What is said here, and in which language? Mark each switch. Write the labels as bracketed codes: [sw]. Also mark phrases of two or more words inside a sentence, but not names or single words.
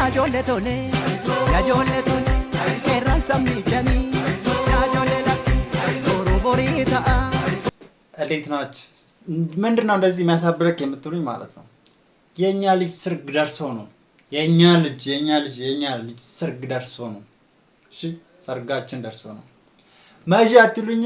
[am] jolle tole ya jolle tole eran samidani ya jolle la borita እንዴት ናችሁ? ምንድነው እንደዚህ የሚያሳብረክ የምትሉኝ ማለት ነው? የኛ ልጅ ሰርግ ደርሶ ነው። የኛ ልጅ ሰርግ ደርሶ ነው። እሺ ሰርጋችን ደርሶ ነው። መቼ አትሉኝም?